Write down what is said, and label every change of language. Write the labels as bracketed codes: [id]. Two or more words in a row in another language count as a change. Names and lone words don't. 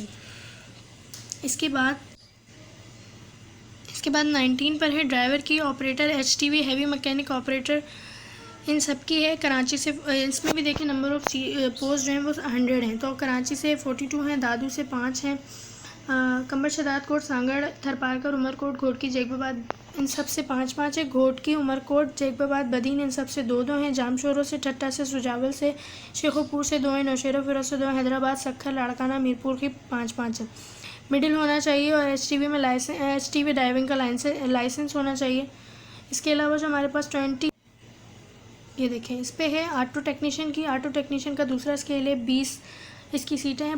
[ur] اس کے بعد 19 پر ہے ڈرائیور کی، آپریٹر، HTV [en] heavy mechanic operator, [ur] ان سب کی ہے. کراچی سے اس میں بھی دیکھیے [en] number of post [ur] جو ہیں وہ 100 ہیں، تو کراچی سے 42 ہیں، دادو سے 5 ہیں، قمر شہدادکوٹ، سانگھڑ، تھرپارکر، عمرکوٹ، گھوٹکی، جیکب آباد، ان سب سے 5-5 ہے. گھوٹکی، عمرکوٹ، جیکب آباد، بدین، ان سب سے 2-2 ہیں. جامشورو سے، ٹھٹہ سے، سجاول سے، شیخوپور سے 2 ہیں، نوشہرو، فیروز سے 2 ہیں، حیدرآباد، سکھر، لاڑکانہ، میرپور کی 5-5 ہے. مڈل ہونا چاہیے اور HTV میں HTV ڈرائیونگ کا لائسنس ہونا چاہیے. اس کے علاوہ جو ہمارے پاس 20 یہ دیکھیں اس پے ہے [en] auto technician [ur] کی, [en] auto technician [ur] کا دوسرا اسکیل ہے 20، اس کی سیٹیں ہیں.